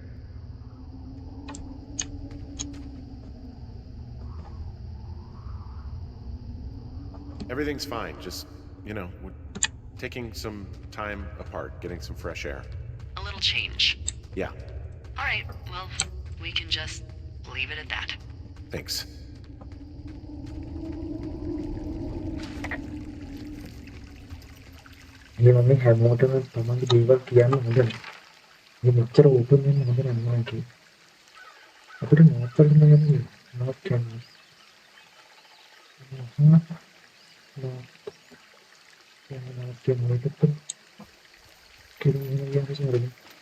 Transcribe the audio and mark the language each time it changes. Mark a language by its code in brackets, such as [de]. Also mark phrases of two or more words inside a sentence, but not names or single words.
[en] Everything's fine. Just, you know, we're taking some time apart, getting some fresh air. A little change. Yeah. All right, well, we can just leave it at that. Thanks. [si] මේ මම හැමෝටම තමන්ගේ දේවල් කියන්න හොඳ නෑ. මේ මෙච්චර ඕපන් වෙන්න හොඳ නෑ මම කිව්වේ. අපිට නෝට් වලින් යන්නේ නෝට් කියන්නේ. Aha. [id] Nah, yang game itu pun game ini yang bisa ngeri.